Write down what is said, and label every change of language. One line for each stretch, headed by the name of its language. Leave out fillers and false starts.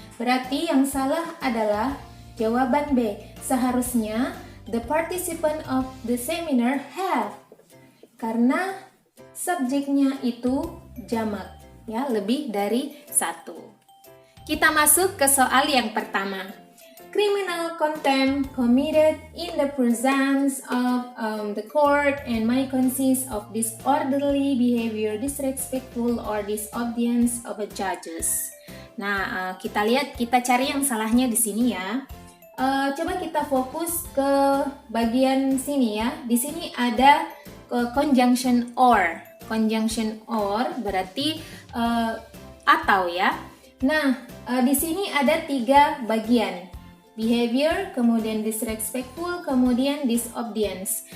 Indonesian: Berarti yang salah adalah jawaban B. Seharusnya
English: the participant of the seminar have,
Indonesian: karena subjeknya itu jamak ya, lebih dari satu. Kita masuk ke soal yang pertama.
English: Criminal contempt committed in the presence of the court and may consist of disorderly behavior, disrespectful or disobedience of the judges.
Indonesian: Nah, kita cari yang salahnya di sini ya. Coba kita fokus ke bagian sini ya. Di sini ada conjunction or. Conjunction or berarti atau ya. Nah, di sini ada 3 bagian. Behavior, kemudian disrespectful, kemudian disobedience.